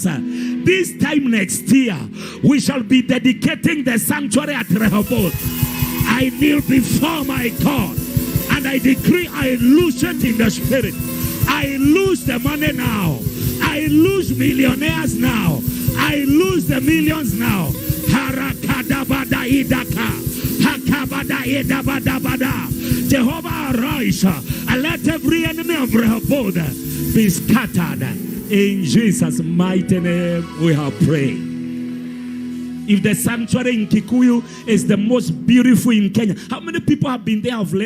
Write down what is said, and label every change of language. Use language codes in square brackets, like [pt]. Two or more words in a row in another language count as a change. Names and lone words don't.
[en] This time next year, we shall be dedicating the sanctuary at Rehoboth. I kneel before my God and I decree I lose it in the spirit. I lose the money now. I lose millionaires now. I lose the millions now. Harakadabada idaka. Hakabada idabadabada. Jehovah arise and let every enemy of Rehoboth be scattered. In Jesus' mighty name we have prayed. If the sanctuary in Kikuyu is the most beautiful in Kenya, how many people have been there of late?